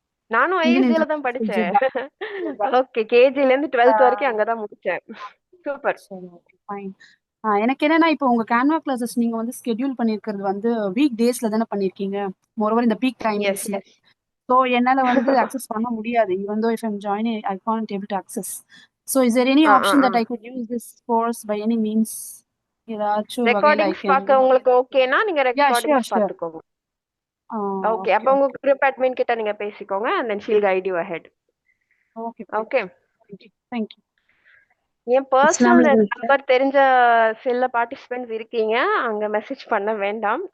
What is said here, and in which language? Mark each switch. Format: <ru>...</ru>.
<ta>நானும் ISJல தான் படிச்சேன். ஓகே, கேஜில இருந்து 12th வரைக்கும் அங்கதான் முடிச்சேன். சூப்பர். ஃபைன். எனக்கு என்னன்னா, இப்போ உங்க கேன்வா கிளாஸஸ் நீங்க வந்து ஸ்கெட்யூல் பண்ணிருக்கிறது வந்து வீக் டேஸ்ல தானே பண்ணிருக்கீங்க, மோரோவர் இந்த பீக் டைம்ஸ்ல. So என்னால வந்து access பண்ண முடியாது.</ta> <en>Even though if I'm joining, I can't able to access. So is there any option that I could use this course by any means?</en> <ta>ஏதாச்சும் வகையில ரெக்கார்டிங்ஸ் பார்க்க உங்களுக்கு ஓகேனா நீங்க ரெக்கார்டிங்ஸ் பார்த்துக்கோங்க. ஓகே, அப்ப உங்க குரூப் அட்மின் கிட்ட நீங்க பேசிக்கோங்க</ta> <en>and then she'll guide you ahead.</en> <ta>Okay,</ta> <en>thank you.</en> <ta>N personal number தெரிஞ்ச சில பார்ட்டிசிபென்ட்ஸ் இருக்கீங்க, அங்க மெசேஜ் பண்ண வேண்டாம்.</ta>